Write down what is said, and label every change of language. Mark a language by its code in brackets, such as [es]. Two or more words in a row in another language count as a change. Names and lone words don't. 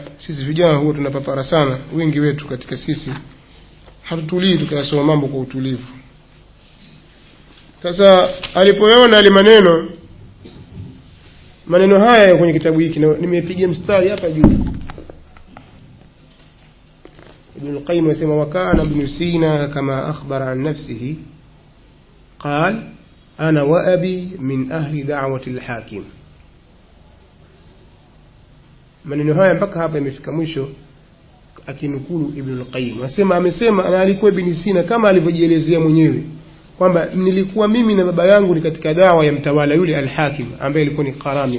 [sw] Sisi vijana huwa tunapapara sana, wengi wetu katika sisi hatutulii tukasoma mambo kwa utulivu. Sasa alipoona ile maneno haya kwenye kitabu hiki, nimepiga mstari hapa juu. [ar] Ibn al-Qayyim anasema وكان ابن سينا كما أخبر عن نفسه قال أنا وأبي من أهل دعوة الحاكم. [sw] maneno haya mpaka hapa imefika mwisho akinukulu Ibn al-Qayyim. Amesema ana alikuwa Ibn Sina kama alivyojielezea mwenyewe kwamba nilikuwa mimi na baba yangu ni katika dawa ya mtawala yule al-Hakim ambaye alikuwa ni Qaramita.